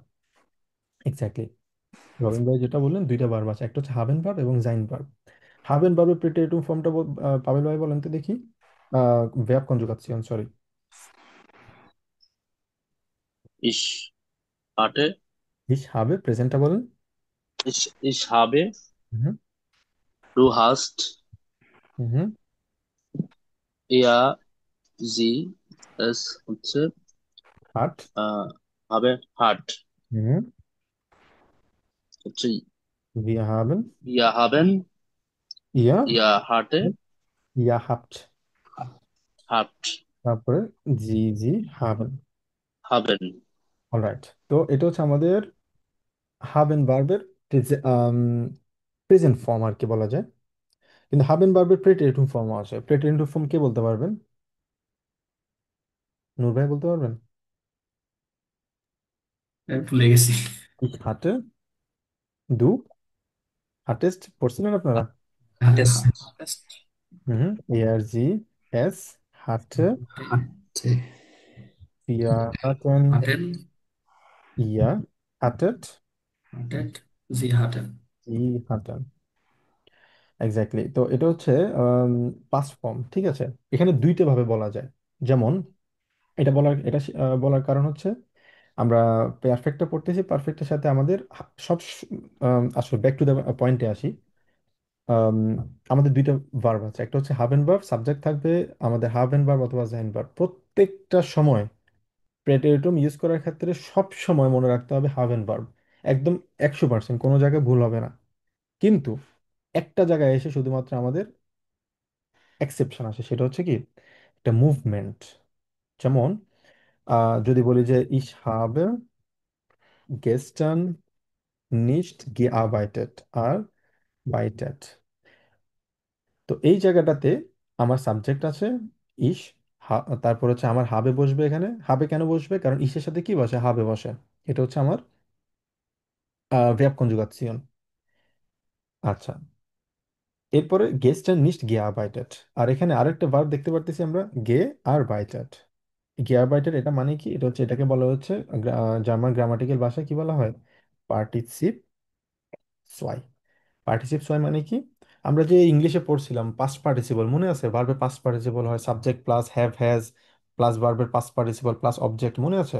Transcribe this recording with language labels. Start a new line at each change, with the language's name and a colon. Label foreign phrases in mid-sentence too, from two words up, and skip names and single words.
Bangla: এক্স্যাক্টলি, রবিন ভাই যেটা বললেন, দুইটা ভার্ব আছে, একটা হচ্ছে হাবেন ভার্ব এবং জাইন ভার্ব। হাবেন ভার্বের প্রিটেটিভ ফর্মটা পাবেল ভাই বলেন তো দেখি।
English: verb conjugation, সরি।
German: Ich hatte,
Bangla: ইস হবে, প্রেজেন্টটা বলেন।
German: ich habe,
Bangla: হুম
German: du hast,
Bangla: হুম,
German: er, sie, es হচ্ছে হাট, habe, hat
Bangla: হুম, হচ্ছে
German: wir haben, wir haben, ihr, ihr hatte, ihr habt, habt, তারপরে sie haben। haben।
Bangla: অলরাইট, তো এটা হচ্ছে আমাদের হাবেন ভার্বের প্রেজেন্ট ফর্ম আর কি বলা যায়। কিন্তু হাবেন ভার্বের প্রেটেরিটিভ ফর্ম আছে। প্রেটেরিটিভ ফর্ম কে বলতে পারবেন? নূর ভাই বলতে পারবেন? ভুলে গেছি।
German: Ich hatte, du, hattest পড়ছিলেন আপনারা? হাটেস। হুম।
Bangla: হুম,
German: er, sie, es, hatte, হাতে। wir hatten, হাটেন। ihr hattet, হাটেট। জি হাটেন। sie hatten।
Bangla: এক্স্যাক্টলি, তো এটা হচ্ছে পাস্ট ফর্ম, ঠিক আছে? এখানে দুইটা ভাবে বলা যায়। যেমন বলার কারণ হচ্ছে আমরা পারফেক্টটা পড়তেছি, পারফেক্টের সাথে আমাদের আসলে
English: back to the point
Bangla: আসি। আম, আমাদের দুইটা ভার্ব আছে, একটা হচ্ছে হাভ এন্ড ভার্ব, সাবজেক্ট থাকবে আমাদের হাভ এন্ড ভার্ব অথবা জাইন ভার্ব। প্রত্যেকটা সময় প্রেটেরিটম ইউজ করার ক্ষেত্রে সব সময় মনে রাখতে হবে হাভ এন্ড ভার্ব, একদম 100%, কোনো জায়গায় ভুল হবে না। কিন্তু একটা জায়গায় এসে শুধুমাত্র আমাদের এক্সেপশন আসে, সেটা হচ্ছে কি, একটা মুভমেন্ট। যেমন যদি বলি যে ইশ
German: habe gestern nicht gearbeitet, arbeitet,
Bangla: তো এই জায়গাটাতে আমার সাবজেক্ট আছে ইশ, তারপর হচ্ছে আমার হাবে বসবে। এখানে হাবে কেন বসবে? কারণ ইশের সাথে কি বসে? হাবে বসে। এটা হচ্ছে আমার
English: verb conjugation।
Bangla: আচ্ছা, এরপরে
German: gestern nicht gearbeitet।
Bangla: আর এখানে আরেকটা ভার্ব দেখতে পারতেছি আমরা, gearbeitet। gearbeitet এটা মানে কি? এটা হচ্ছে, এটাকে বলা হচ্ছে জার্মান গ্রামাটিক্যাল ভাষায় কি বলা হয়?
German: Partizip zwei. Partizip zwei
Bangla: মানে কি? আমরা যে ইংলিশে পড়ছিলাম
English: past participle,
Bangla: মনে আছে? ভার্বের
English: past participle
Bangla: হয় সাবজেক্ট প্লাস হ্যাভ হ্যাজ প্লাস ভার্বের পাস্ট পার্টিসিপল প্লাস অবজেক্ট, মনে আছে?